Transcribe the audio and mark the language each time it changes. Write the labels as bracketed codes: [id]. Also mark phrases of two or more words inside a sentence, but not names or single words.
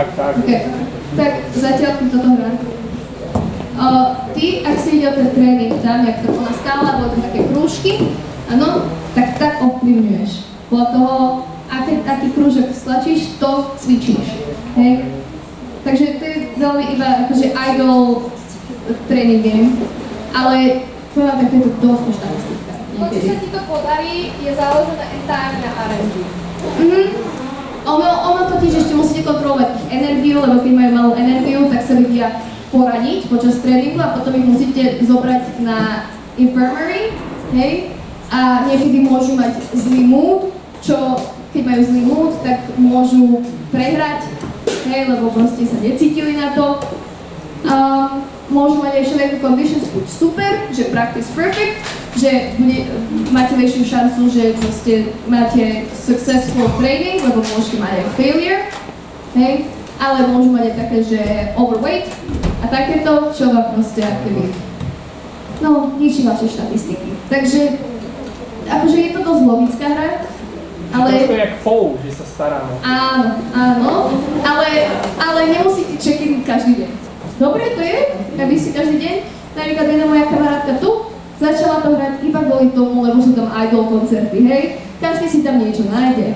[sk] Okay. Tak zatiaľ ti toto hrá. Ty, ak si videl ten tréning tam, jak to bola skála, boli tam také krúžky, áno, tak ovplyvňuješ. Podľa toho, aký krúžok stlačíš, to cvičíš. Hej? Takže to je veľmi iba akože [en] idol training game, [sk] ale poviem, tak je to dosť štatistika. To, či sa ti to podarí, je záležené entirely na RNG. Ono totiž ešte musíte kontrolovať ich energiu, lebo keď majú malú energiu, tak sa vedia poradiť počas tréningu a potom ich musíte zobrať na infirmary, hej? A niekedy môžu mať zlý mood, čo keď majú zlý mood, tak môžu prehrať, hej, lebo proste sa necítili na to. Môžu mať aj všelijaké conditions, buď super, že [en] practice perfect, [sk] že máte väčšiu šancu, že proste máte [en] successful training, [sk] lebo môžete mať aj failure, hej, ale môžu mať aj také, že overweight a takéto, čo vám proste aktivít. No, ničí vaše štatistiky. Takže, akože je to dosť logická hra, ale... Trošku jak FOU, že sa staráme. Áno, ale nemusíte check-in každý deň. Dobre to je, aby si každý deň, napríklad jedna moja kamarátka tu, začala to hrať iba kvôli tomu, lebo sú tam idol koncerty, hej? Každý si tam niečo nájde.